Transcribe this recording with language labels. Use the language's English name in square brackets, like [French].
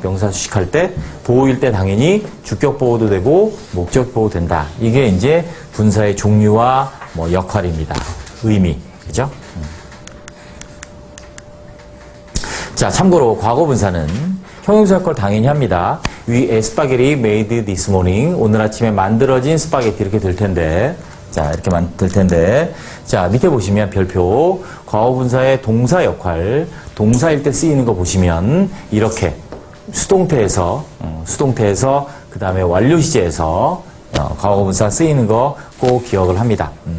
[Korean] 명사수식할 때 보호일 때 당연히 주격 보호도 되고 목적 보호 된다. 이게 이제 분사의 종류와 뭐 역할입니다. 의미. 그죠? 자, 참고로 과거 분사는 형용사 역할 당연히 합니다. [English] We ate spaghetti made this morning. [Korean] 오늘 아침에 만들어진 스파게티 이렇게 될 텐데 자, 이렇게 될 텐데 자, 밑에 보시면 별표 과거 분사의 동사 역할 동사일 때 쓰이는 거 보시면 이렇게 수동태에서 그 다음에 완료 시제에서 과거 분사 쓰이는 거 꼭 기억을 합니다.